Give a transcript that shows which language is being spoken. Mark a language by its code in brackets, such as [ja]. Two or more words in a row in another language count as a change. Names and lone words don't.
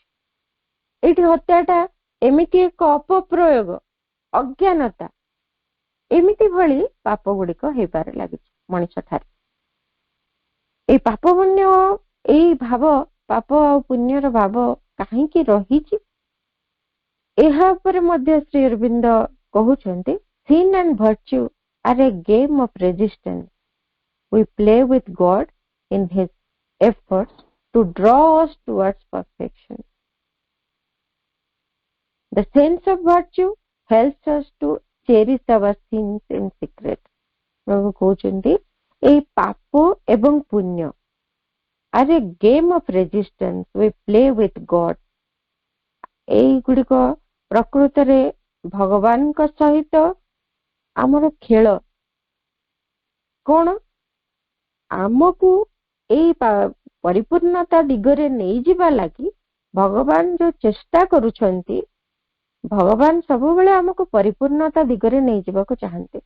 [or] ଏଇଠି ହତ୍ୟାଟା ଏମିତି ଏକ ଅପପ୍ରୟୋଗ, ଅଜ୍ଞାନତା, ଏମିତି ଭଳି ପାପ ଗୁଡିକ ହେଇପାରେ ଲାଗିଛି ମଣିଷ ଠାରେ। ଏଇ ପାପ ପୁଣ୍ୟ, ଏଇ ଭାବ, ପାପ ଆଉ ପୁଣ୍ୟର ଭାବ କାହିଁକି ରହିଛି, ଏହା ଉପରେ ମଧ୍ୟ ଶ୍ରୀ ଅରବିନ୍ଦ କହୁଛନ୍ତି, [en] sin and virtue are a game of resistance. We play with God in his efforts to draw us towards perfection. The sense of virtue helps us to cherish our sins in secret. [or] ପ୍ରଭୁ କହୁଛନ୍ତି ଏଇ ପାପ ଏବଂ ପୁଣ୍ୟ [en] are a game of resistance. We play with God. [or] ଏଇଗୁଡିକ ପ୍ରକୃତରେ ଭଗବାନଙ୍କ ସହିତ ଆମର ଖେଳ। କଣ? ଆମକୁ ଏଇ ପରିପୂର୍ଣ୍ଣତା ଦିଗରେ ନେଇଯିବା ଲାଗି ଭଗବାନ ଯୋଉ ଚେଷ୍ଟା କରୁଛନ୍ତି, ଭଗବାନ ସବୁବେଳେ ଆମକୁ ପରିପୂର୍ଣ୍ଣତା ଦିଗରେ ନେଇଯିବାକୁ ଚାହାନ୍ତି।